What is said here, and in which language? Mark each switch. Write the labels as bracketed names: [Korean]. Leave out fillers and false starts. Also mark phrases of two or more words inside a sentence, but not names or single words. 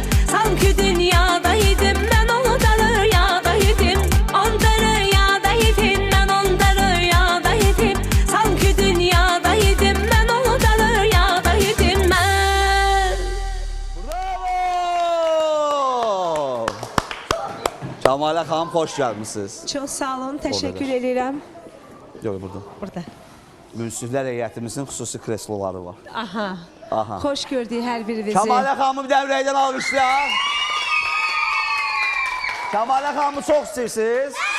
[Turkish] Sanki dünyada yedim, ben onu da rüyada yedim. Onda rüyada yedim, ben onda rüyada yedim. Sanki dünyada yedim, ben onu da rüyada yedim ben. Bravo! [Azerbaijani] Kəmalə xanım, xoş gəlmişsiniz. Çox sağ olun, təşəkkür edirəm. Yox, burada. Burada. Münsiflər heyətimizin xüsusi kresloları var. Aha. Aha. Xoş gördük hər birinizi. Kəmalə xanımı bir dəvrəydən almışlar. Kəmalə xanımı çox istəyirsiniz.